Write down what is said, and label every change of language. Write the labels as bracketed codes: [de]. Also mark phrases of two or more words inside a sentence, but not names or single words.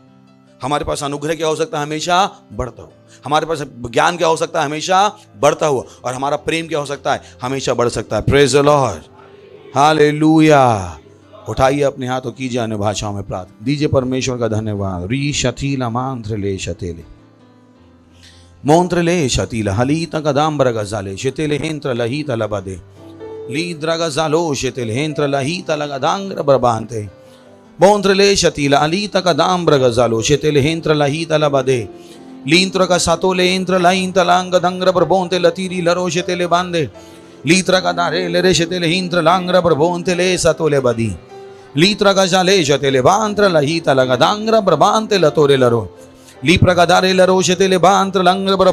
[hi] हमारे पास अनुग्रह क्या हो सकता है? हमेशा बढ़ता हो। हमारे पास ज्ञान क्या हो सकता है? हमेशा बढ़ता हुआ। और हमारा प्रेम क्या हो सकता है? हमेशा बढ़ सकता है। [en] praise the Lord, [hi] हालेलुया। उठाइए अपने हाथ और कीजिए अन्य भाषाओं में प्रार्थना। दीजिए परमेश्वर का धन्यवाद। री शतीला मांत्र ले शतेले मोंत्र ले शतीला हलीत कदाम्बर गजाले शतेले हेंत्र लहित लबदे लीद्र गजालो शतेले हेंत्र लहित लगदांग्र ब्रबांते मोंत्र ले शतीला अलीत कदाम्बर गजालो शतेले हेंत्र लहित लबदे लींत्र का सातोले हेंत्र लहित लांग दंग्र ब्रबोंते लतीरी लरो शतेले बांधे लीत्र का दारे ले शतेले हिंत्र लांग्र ब्रबोंते ले सतोले बदी लीत्र का जाले शतेले बांत्र लहित लगदांग्र ब्रबांते लतोरे लरो लीप्र का दारे लरो शतेले बांत्र लंग्र ब्र।